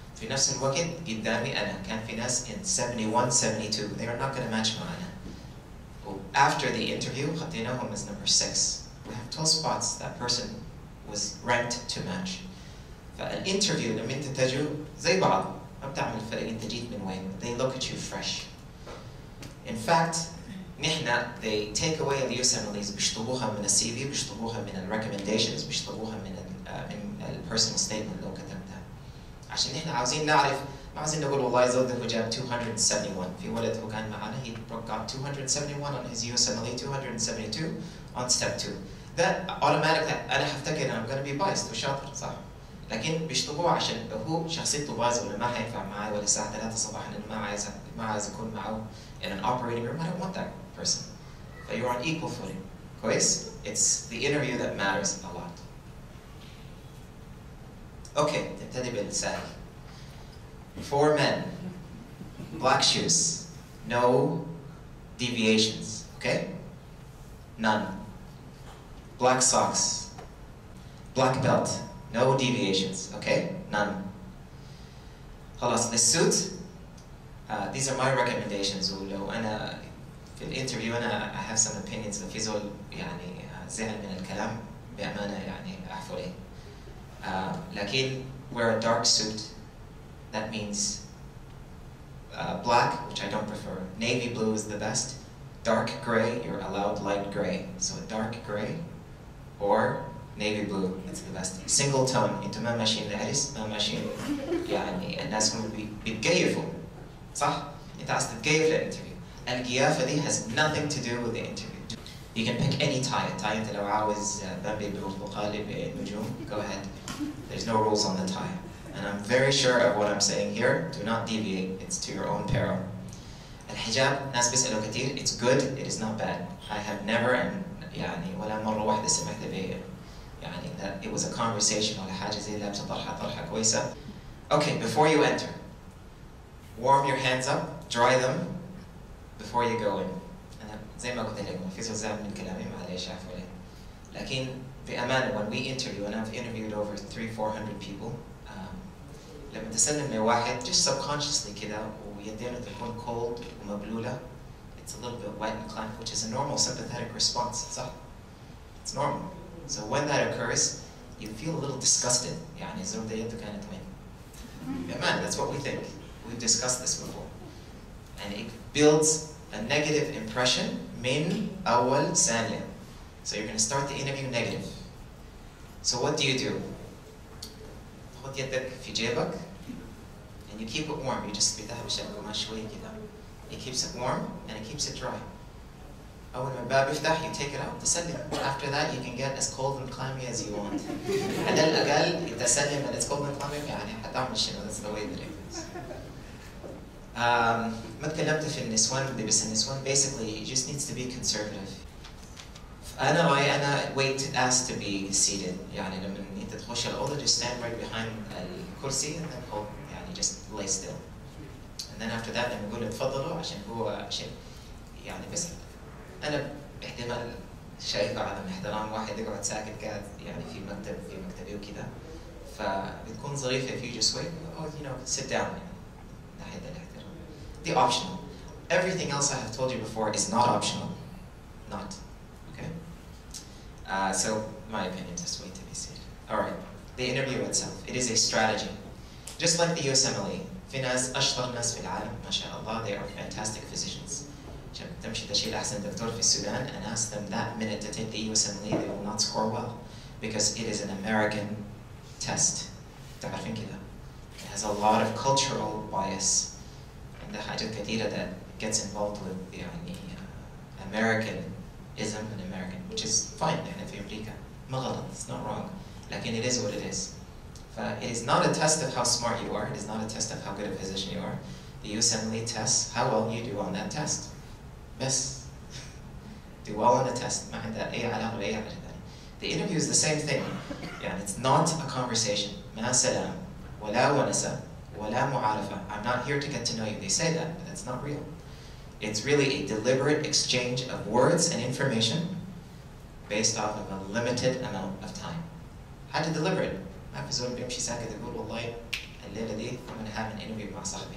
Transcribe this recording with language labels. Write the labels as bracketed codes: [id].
[ar] في نفس الوقت قدامي أنا كان في ناس [en] in 71, 72. They are not going to match [ar] معنا. [en] After the interview, [ar] حطيناهم [en] as number 6. We have 12 spots. That person was ranked to match. [ar] فالinterview لما أنت تجوا زي بعض ما بتعمل فرق أنت جيت من وين. [en] They look at you fresh. In fact, [ar] نحن [en] they take away the USMLEs [ar] بيشطبوها من السي في، بيشطبوها من [en] recommendations، [ar] بيشطبوها من [en] personal statement [ar] لو كتبتها. عشان نحن عاوزين نعرف، ما عاوزين نقول والله زود ده جاب 271. في ولد هو كان معنا [en] he got 271 on his USMLE, 272 on step 2. That automatically [ar] أنا هفتكر [en] I'm going to be biased [ar] وشاطر صح. لكن بيشطبوه عشان هو شخصيته بايظة ولا ما حينفع معي ولا الساعة 3 صباحا أنا ما عايز أكون معه [en] in an operating room. I don't want that person. But you're on equal footing. [ar] كويس? [en] It's the interview that matters a lot. [ar] Okay, نبتدي بالسهل. [en] 4 men, black shoes, no deviations, okay? None. Black socks, black belt, no deviations, okay? None. خلاص, the suit, these are my recommendations. [ar] ولو أنا في الانترفيو أنا [en] I have some opinions. [ar] لو في زول يعني زعل من الكلام بأمانة يعني أعفو لي. [en] لكن wear a dark suit. That means black, which I don't prefer. Navy blue is the best. Dark gray, you're allowed light gray. So dark gray or navy blue, it's the best. Single tone, [ar] انتم ما ماشيين العرس، ما ماشيين يعني الناس هم بيتكيفوا. صح؟ انت عايز تتكيف للانترفيو. القيافة دي [en] has nothing to do with the interview. You can pick any tie. [ar] Tie انت لو عاوز بامبي بالبرتقالي بنجوم, [en] go ahead. There's no rules on the tie. And I'm very sure of what I'm saying here. Do not deviate. It's to your own peril. [ar] الحجاب ناس بيسألوا كتير. [en] It's good. It is not bad. I have never [ar] يعني ولا مرة واحدة سمعت يعني [en] that it was a conversation [ar] ولا حاجة زي لابسة طرحة كويسة. [en] Okay, before you enter, warm your hands up, dry them before you go in. [ar] أنا زي ما قلت لك ما في زعل من كلامي معليش عفوا لي. [en] لكن بأمانة when we interview, and I've interviewed over 300-400 people. [ar] لما تسلم لواحد [en] just subconsciously [ar] كده ويدينه تكون [en] cold [ar] ومبلولة [en] it's a little bit wet and clammy, which is a normal sympathetic response. It's normal. So when that occurs, you feel a little disgusted. [ar] يعني الزور ده يده كانت وين؟ [en] Yeah, man, that's what we think. We've discussed this before. And it builds a negative impression [ar] من أول ثانية. [en] So you're going to start the interview negative. So what do? [ar] خد يدك في جيبك [en] and you keep it warm. You just [ar] بتاعها بشكل ما شوي كده. [en] It keeps it warm and it keeps it dry. [ar] أول ما الباب يفتح, [en] you take it out, [ar] تسلم. [en] After that, you can get as cold and clammy as you want. [ar] على الأقل تسلم [en] and it's cold and clammy [ar] يعني حتعمل شنو. [en] That's the way that it is. [ar] ما تكلمت في النسوان, بس النسوان [en] basically it just needs to be conservative. [ar] أنا [en] wait asked to be seated. [ar] يعني لما أنت تخش الأوضة, [en] just stand right behind [ar] الكرسي [en] and then hold, يعني just lay still. And then after that [ar] لما نقول اتفضلوا عشان هو شيء يعني بس أنا باحتمال شايفة عدم احترام واحد يقعد ساكت قاعد يعني في مكتبي وكذا, فبتكون ظريفة [en] if you just wait, oh you know sit down [ar] يعني ناحية الاحترام. [en] The optional. Everything else I have told you before is not optional. Not. Okay? So my opinion, just wait to be seated. Alright. The interview itself. It is a strategy. Just like the USMLE. [ar] في ناس أشطر ناس في العالم ما شاء الله, [en] they are fantastic physicians. [ar] تمشي تشيل أحسن دكتور في السودان [en] and ask them that minute to take the USMLE, they will not score well because it is an American test. [ar] تعرفين كده. [en] It has a lot of cultural bias. And the [ar] حاجات كثيرة [en] that gets involved with يعني Americanism and American, which is fine [ar] يعني في أمريكا. ما غلط, [en] it's not wrong. لكن it is what it is. It is not a test of how smart you are. It is not a test of how good a physician you are. The USMLE tests how well you do on that test. Best. Do well on the test. [ar] ما عندها أي علاقة بأي حاجة ثانية. [en] The interview is the same thing. يعني it's not a conversation. [ar] ما سلام ولا ونسة ولا معارفة. [en] I'm not here to get to know you. They say that, but that's not real. It's really a deliberate exchange of words and information based off of a limited amount of time. How to deliver it? [ar] ما في زول بيمشي ساكت يقول والله الليلة دي [en] I'm going to have an interview [ar] مع صاحبي.